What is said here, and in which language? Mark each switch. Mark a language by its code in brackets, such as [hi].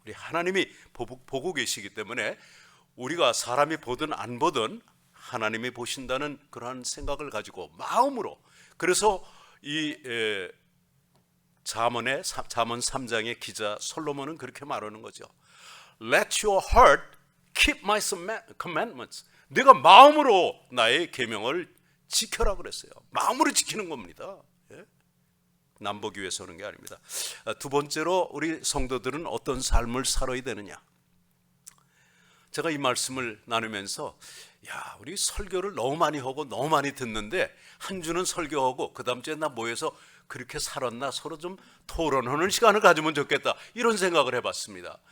[ko] 우리 하나님이 보고 계시기 때문에 우리가 사람이 보든 안 보든 하나님이 보신다는 그러한 생각을 가지고 마음으로, 그래서 이 잠언 3장의 기자 솔로몬은 그렇게 말하는 거죠. [en] Let your heart keep my commandments. [ko] 내가 마음으로 나의 계명을 지켜라 그랬어요. 마음으로 지키는 겁니다. 남보기 위해서 하는 게 아닙니다. 두 번째로 우리 성도들은 어떤 삶을 살아야 되느냐. 제가 이 말씀을 나누면서 우리 설교를 너무 많이 하고 너무 많이 듣는데 한 주는 설교하고 그 다음 주에 나 모여서 그렇게 살았나 서로 좀 토론하는 시간을 가지면 좋겠다, 이런 생각을 해봤습니다.